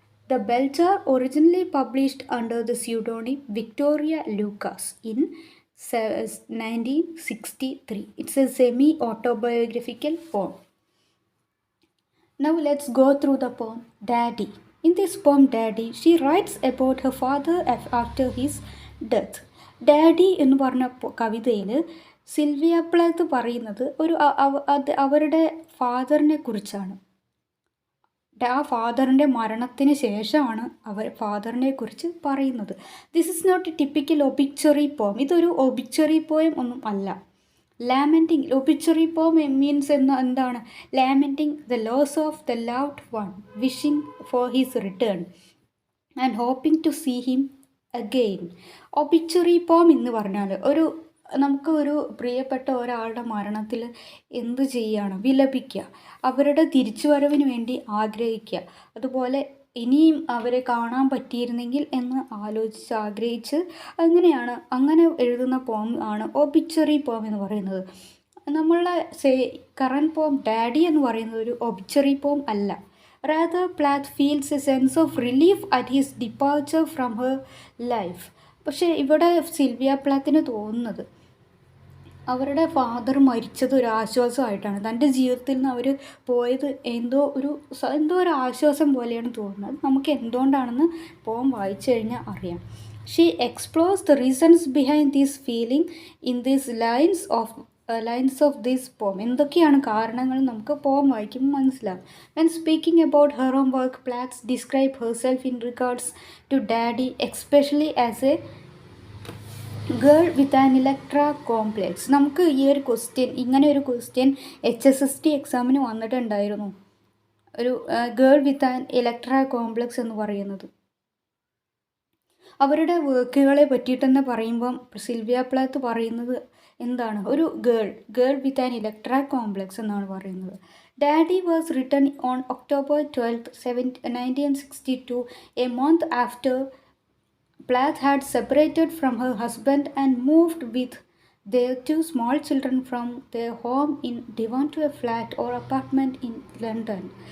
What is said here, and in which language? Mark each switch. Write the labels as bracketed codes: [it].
[en] The Bell Jar, originally published under the pseudonym Victoria Lucas in 1963. It's a semi-autobiographical poem. Now let's go through the poem Daddy. In this poem Daddy, she writes about her father after his death. [ml] Daddy എന്ന് പറഞ്ഞ കവിതയിൽ Sylvia പ്ലാത്ത് പറയുന്നത് അവരുടെ ഫാദറിനെ കുറിച്ചാണ്. ആ ഫാദറിൻ്റെ മരണത്തിന് ശേഷമാണ് ഫാദറിനെ കുറിച്ച് പറയുന്നത്. [en] This is not a typical obituary poem. [ml] ഇതൊരു ഒബിക്ചറി പോയം ഒന്നും അല്ല. [en] lamenting obituary poem means [ml] എന്താണ്? [en] Lamenting the loss of the loved one, wishing for his return and hoping to see him again. [ml] ഒബിക്ചറി പോം എന്ന് പറഞ്ഞാൽ നമുക്ക് ഒരു പ്രിയപ്പെട്ട ഒരാളുടെ മരണത്തിൽ എന്ത് ചെയ്യുകയാണ്? വിലപിക്കുക, അവരുടെ തിരിച്ചുവരവിന് വേണ്ടി ആഗ്രഹിക്കുക, അതുപോലെ ഇനിയും അവരെ കാണാൻ പറ്റിയിരുന്നെങ്കിൽ എന്ന് ആഗ്രഹിച്ച് അങ്ങനെ എഴുതുന്ന പോം ആണ് ഒബിച്വറി പോം എന്ന് പറയുന്നത്. നമ്മളുടെ കറൻറ്റ് പോം ഡാഡി എന്ന് പറയുന്നത് ഒരു ഒബിച്വറി പോം അല്ല. [en] Rather, Plath feels a sense of relief at his departure from her life. [ml] പക്ഷേ ഇവിടെ സിൽവിയ പ്ലാത്തിന് തോന്നുന്നത് അവരുടെ ഫാദർ മരിച്ചത് ഒരു ആശ്വാസമായിട്ടാണ്. തൻ്റെ ജീവിതത്തിൽ നിന്ന് അവർ പോയത് എന്തോ ഒരു ആശ്വാസം പോലെയാണ് തോന്നുന്നത്. നമുക്ക് എന്തുകൊണ്ടാണെന്ന് പോം വായിച്ചു കഴിഞ്ഞാൽ അറിയാം. [en] She explores the reasons behind this feeling in these lines of this poem. [ml] എന്തൊക്കെയാണ് കാരണങ്ങൾ നമുക്ക് പോം വായിക്കുമ്പോൾ മനസ്സിലാവും. [en] When speaking about her own work, Plath describe herself in regards to daddy especially as a girl with an Electra complex. [ml] നമുക്ക് ഇങ്ങനെ ഒരു ക്വസ്റ്റ്യൻ HSST എക്സാമിന് വന്നിട്ടുണ്ടായിരുന്നു. ഒരു [en] girl with an Electra complex [ml] എന്ന് പറയുന്നത്. അവരുടെ വർക്കുകളെ പറ്റിയിട്ട് തന്നെ പറയുമ്പം സിൽവിയ പ്ലാത്ത് പറയുന്നത് എന്താണ്? ഒരു [en] girl with an Electra complex [ml] എന്നാണ് പറയുന്നത്. [en] Daddy was written on October 12, 1962, a month after Plath had separated from her husband and moved with their 2 small children from their home in Devon to a flat or apartment in London.